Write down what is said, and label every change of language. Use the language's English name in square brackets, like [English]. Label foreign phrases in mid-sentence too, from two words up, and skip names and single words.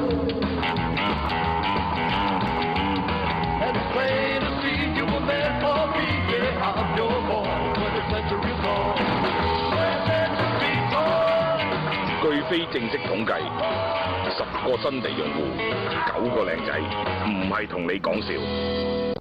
[English] And it's plain to see you were meant for me. Yeah, I'm your boy, 20th century boy. 20th century boy. [Cantonese] 據非正式統計，10個新地用戶，9個靚仔，唔係同你講笑。